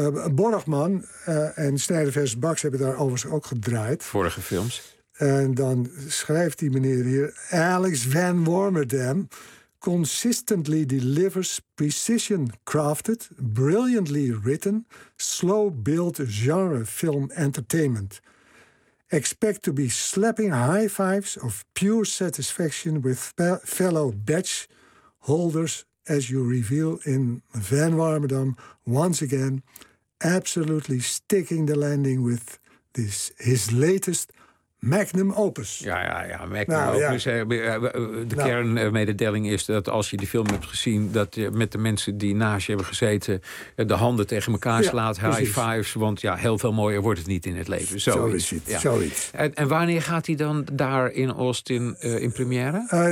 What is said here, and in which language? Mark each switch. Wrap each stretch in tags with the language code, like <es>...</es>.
<nl>Borgman en Snijder vs. Baks hebben daar overigens ook gedraaid. Vorige films. En dan schrijft die meneer hier...</nl> <en>Alex Van Warmerdam consistently delivers precision-crafted, brilliantly written, slow-built genre film entertainment. Expect to be slapping high fives of pure satisfaction with fellow badge holders as you reveal in Van Warmerdam once again, absolutely sticking the landing with his latest magnum opus.</en> <nl>Ja, magnum opus. De kernmededeling is dat als je die film hebt gezien... dat je met de mensen die naast je hebben gezeten... de handen tegen elkaar slaat, high precies. Fives. Want ja, heel veel mooier wordt het niet in het leven. Zo is het. En wanneer gaat hij dan daar in Austin in première?</nl>